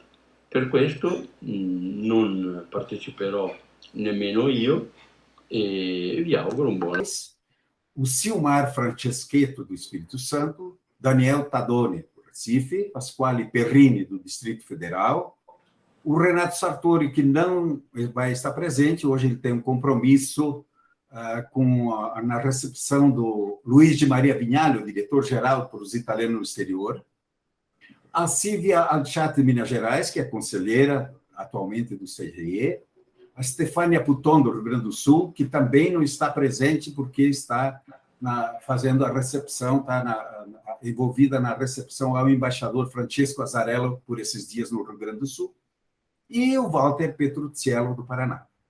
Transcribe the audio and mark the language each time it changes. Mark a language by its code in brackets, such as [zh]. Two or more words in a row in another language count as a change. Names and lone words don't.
[it] Per questo non parteciperò nemmeno io e vi auguro un buon... [pt] O Silmar Franceschetto, do Espírito Santo, Daniel Tadoni, do Recife, Pasquale Perrini, do Distrito Federal, o Renato Sartori, que não vai estar presente, hoje ele tem um compromisso na recepção do Luiz de Maria Vignali, o diretor-geral para os italianos no exterior, a Silvia Alciati de Minas Gerais, que é conselheira atualmente do CGE, a Stefania Puton, do Rio Grande do Sul, que também não está presente porque está fazendo a recepção, está envolvida na recepção ao embaixador Francesco Azzarello por esses dias no Rio Grande do Sul, e o Walter Petrucciello, do Paraná.